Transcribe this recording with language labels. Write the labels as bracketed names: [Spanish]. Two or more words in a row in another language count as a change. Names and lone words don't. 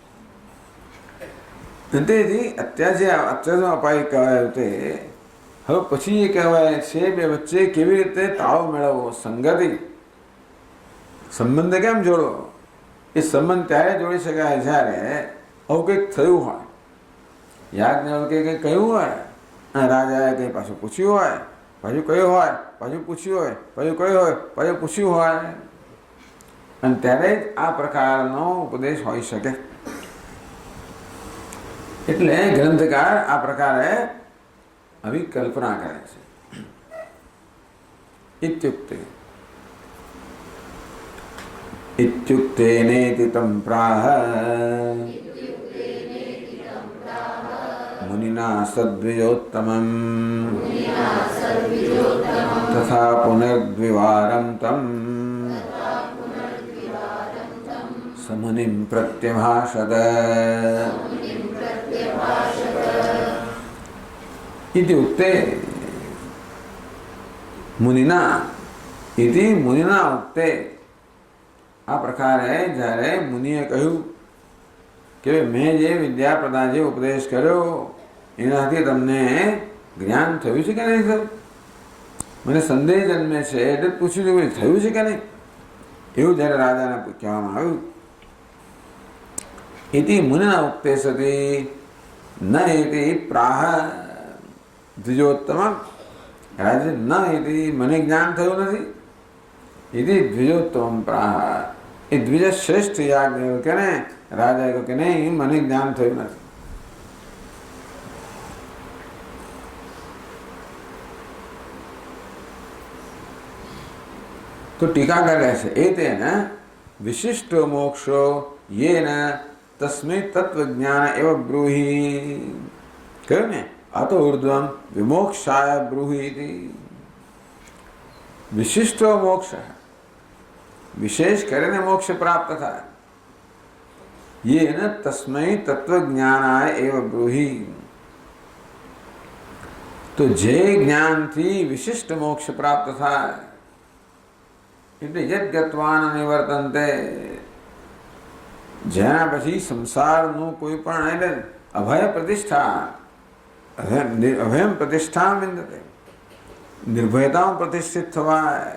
[Gujarati] તેથી અત્યાર અપાય કહેવાય તે હવે પછી એ કહેવાય છે બે વચ્ચે કેવી રીતે તાળો મેળવવો સંગતિ સંબંધ કેમ જોડવો એ સંબંધ ત્યારે જોડી શકાય જ્યારે આવું કંઈક થયું હોય યાજ્ઞવલ્ક્યે કંઈક કહ્યું હોય અને રાજાએ કંઈ પાછું પૂછ્યું હોય પાછું કહ્યું હોય પાછું પૂછ્યું હોય પાછું કહ્યું હોય પાછું પૂછ્યું હોય અને ત્યારે જ આ પ્રકારનો ઉપદેશ હોઈ શકે એટલે ગ્રંથકાર આ પ્રકારે આવી કલ્પના કરે છે [Sanskrit] इत्युक्ते इत्युक्तेनेति तं प्राह मुनिना सद्विजोत्तमम् तथा पुनर्द्विवारं तं समुनिं प्रत्यभाषत इति उक्ते मुनिना इति मुनिना उक्ते [Gujarati] આ પ્રકારે જ્યારે મુનિએ કહ્યું કે મેં જે વિદ્યા પ્રદાન જે ઉપદેશ કર્યો એનાથી તમને જ્ઞાન થયું છે કે નહીં થયું? મને સંદેહ જન્મે છે એટલે પૂછ્યું છે થયું છે કે નહીં? એવું જ્યારે રાજાને કહેવામાં આવ્યું [Sanskrit] इति मुनिना उक्ते सति न इति प्राह द्विजोत्तमम् राजे न इति [Gujarati] મને જ્ઞાન થયું નથી [Sanskrit] इति द्विजोत्तमम् प्राह [Gujarati] એ દ્વિજ શ્રેષ્ઠ યાજ્ઞવલ્ક્ય ને રાજાએ કહ્યું કે નહીં મને જ્ઞાન થયું નથી. તો ટીકા કરે છે [Sanskrit] एतेन विशिष्टो मोक्षो येन तस्मै तत्वज्ञान एव ब्रूहि [Gujarati] કહ્યું ને [Sanskrit] अतो ऊर्ध्वं विमोक्षाय ब्रूहि इति विशिष्टो मोक्ष [Gujarati] વિશેષ કરીને મોક્ષ પ્રાપ્ત થાય [Sanskrit] येन तस्मै तत्वज्ञानाय एव ब्रूहि [Gujarati] તો જે જ્ઞાનથી વિશિષ્ટ મોક્ષ પ્રાપ્ત થાય એટલે [Sanskrit] यद्गत्वान निवर्तन्ते [Gujarati] જેના પછી સંસારનું કોઈ પણ એટલે અભય પ્રતિષ્ઠા [Sanskrit] अभयम प्रतिष्ठा विंदते [Gujarati] નિર્ભયતામાં પ્રતિષ્ઠિત થવાય